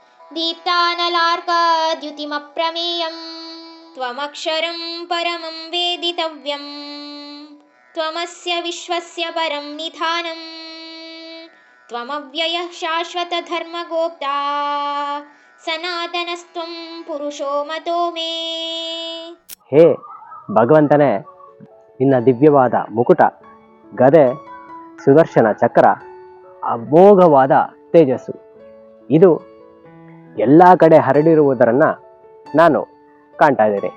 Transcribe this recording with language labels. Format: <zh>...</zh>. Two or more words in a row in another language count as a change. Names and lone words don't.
<sa>दीप्तानलार्कद्युतिमप्रमेयं त्वमक्षरं परमं वेदितव्यं त्वमस्य विश्वस्य परं निधानं त्वमव्ययः शाश्वतधर्मगोप्ता ಸನಾತನಸ್ತ್ವಂ ಪುರುಷೋ ಮತೋ ಮೇ.</sa> <kn>ಹೇ ಭಗವಂತನೇ, ನಿನ್ನ ದಿವ್ಯವಾದ ಮುಕುಟ, ಗದೆ, ಸುದರ್ಶನ ಚಕ್ರ, ಅಮೋಘವಾದ ತೇಜಸ್ಸು ಇದು ಎಲ್ಲ ಕಡೆ ಹರಡಿರುವುದನ್ನು ನಾನು ಕಾಣ್ತಾ ಇದ್ದೇನೆ.</kn>